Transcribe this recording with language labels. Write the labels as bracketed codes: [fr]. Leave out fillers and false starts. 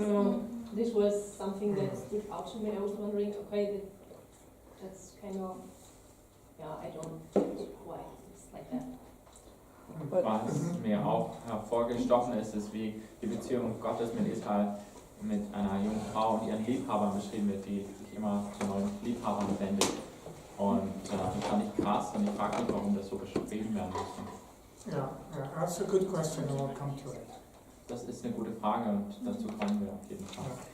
[en] So this was something that stood out to me. I was wondering, okay, that's kind of I don't know why it's like that. [de] Was mir auch hervorgestochen ist, ist, wie die Beziehung Gottes mit Israel mit einer jungen Frau und ihren Liebhabern beschrieben wird, die sich immer zu neuen Liebhabern wendet. Und das fand ich krass und ich frage mich, warum das so beschrieben werden musste. [en] Yeah, that's a good question, and we'll come to it. [de] Das ist eine gute Frage und dazu kommen wir auf jeden Fall.